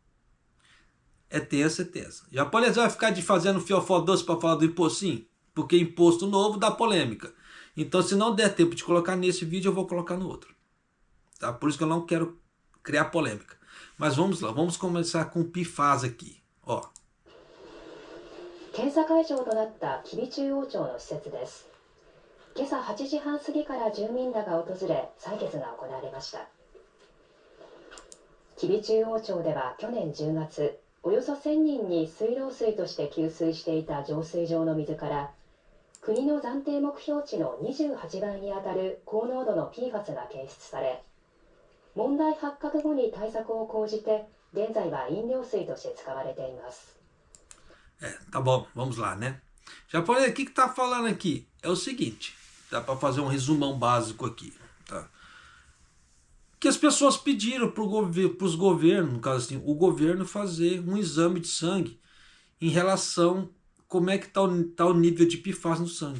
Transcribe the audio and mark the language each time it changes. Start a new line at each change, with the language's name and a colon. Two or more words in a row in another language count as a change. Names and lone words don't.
Portuguese: É tensa, é tensa. Japonês vai ficar de fazendo fiofó doce para falar do imposto? Sim. Porque imposto novo dá polêmica. Então, se não der tempo de colocar nesse vídeo, eu vou colocar no outro. Tá? Por isso que eu não quero criar polêmica. Mas vamos lá, vamos começar com o PFAS aqui. Ó.
Japanese: 検査会場となった吉備中央町の施設です。今朝8時半過ぎから住民らが訪れ採決が行われました。吉備中央町では去年10月、およそ1000人に水道水として給水していた浄水場の水から国の暫定目標値の28倍にあたる高濃度の PFAS が検出され、問題発覚後に対策を講じて現在は飲料水として使われています。
Portuguese: Tá bom, vamos lá, né? Japonês, o que tá falando aqui? É o seguinte, dá para fazer um resumão básico aqui, tá? Que as pessoas pediram para os governos, no caso assim, o governo fazer um exame de sangue em relação como é que tá o nível de PFAS no sangue.